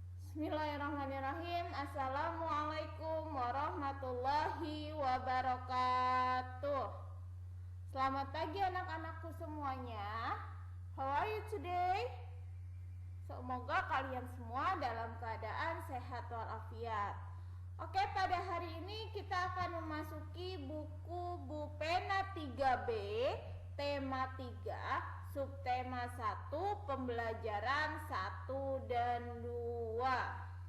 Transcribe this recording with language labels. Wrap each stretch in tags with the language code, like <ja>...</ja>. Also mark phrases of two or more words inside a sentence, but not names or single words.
<ar>بسم الله الرحمن الرحيم. السلام عليكم ورحمة الله وبركاته.</ar> <id>Selamat pagi anak-anakku semuanya.</id> <en>How are you today?</en> <id>Semoga kalian semua dalam keadaan sehat walafiat. Oke, pada hari ini kita akan memasuki buku Bu Pena 3B, tema 3, subtema 1, pembelajaran 1 dan 2.</id>